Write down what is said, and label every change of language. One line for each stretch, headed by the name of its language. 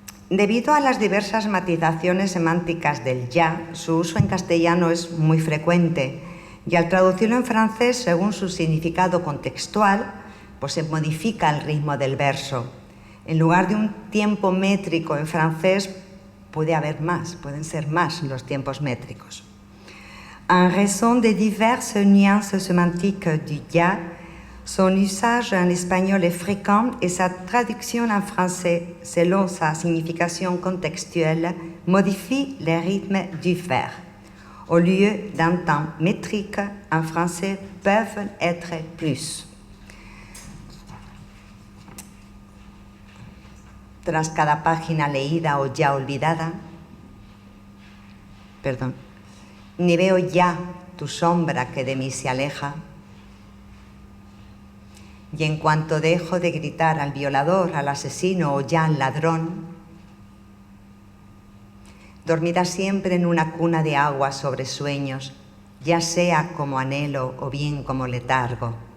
Spanish: Debido a las diversas matizaciones semánticas del ya, su uso en castellano es muy frecuente y al traducirlo en francés según su significado contextual, pues se modifica el ritmo del verso. En lugar de un tiempo métrico en francés, pueden ser más los tiempos métricos.
French: En raison de diverses nuances sémantiques du ya, Son usage en espagnol est fréquent et sa traduction en français, selon sa signification contextuelle, modifie le rythme du vers. Au lieu d'un temps métrique, en français peuvent être plus.
Spanish: Tras cada página leída o ya olvidada, ni veo ya tu sombra que de mí se aleja, y en cuanto dejo de gritar al violador, al asesino o ya al ladrón, dormida siempre en una cuna de agua sobre sueños, ya sea como anhelo o bien como letargo.